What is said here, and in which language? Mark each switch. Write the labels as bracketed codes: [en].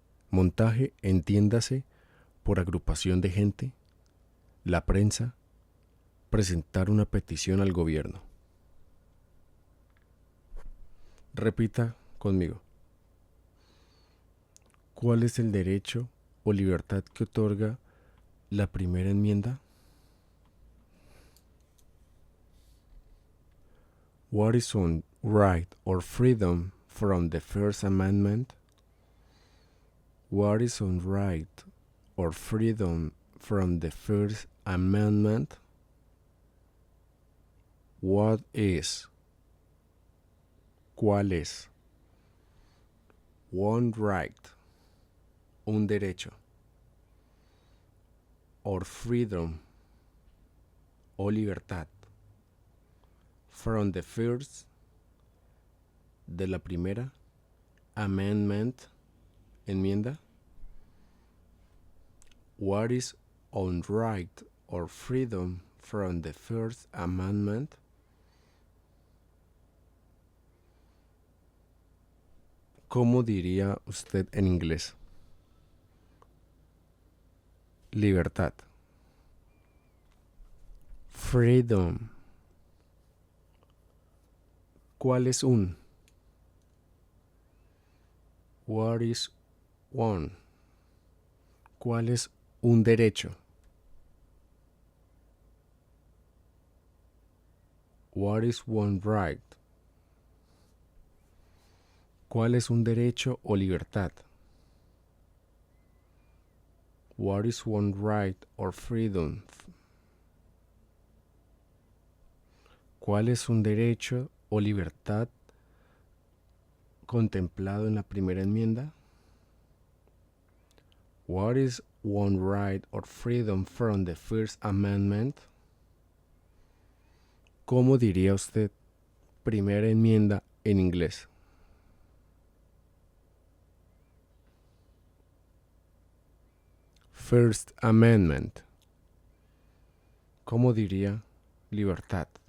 [es] Montaje, entiéndase, por agrupación de gente, la prensa, presentar una petición al gobierno. Repita conmigo. ¿Cuál es el derecho o libertad que otorga la primera enmienda? [en] What is on right or freedom from the First Amendment? What is on right or freedom from the First Amendment? What is? [es] ¿Cuál es? [en] One right, [es] un derecho. [en] Or freedom, [es] o libertad. [en] From the first, [es] de la primera. [en] Amendment, [es] enmienda. [en] What is on right or freedom from the First Amendment? [es] ¿Cómo diría usted en inglés? Libertad. [en] Freedom. [es] ¿Cuál es un? [en] What is one? [es] ¿Cuál es un derecho? [en] What is one right? [es] ¿Cuál es un derecho o libertad? [en] What is one right or freedom? [es] ¿Cuál es un derecho o libertad contemplado en la primera enmienda? [en] What is one right or freedom from the First Amendment? [es] ¿Cómo diría usted primera enmienda en inglés? First Amendment. ¿Cómo diría libertad?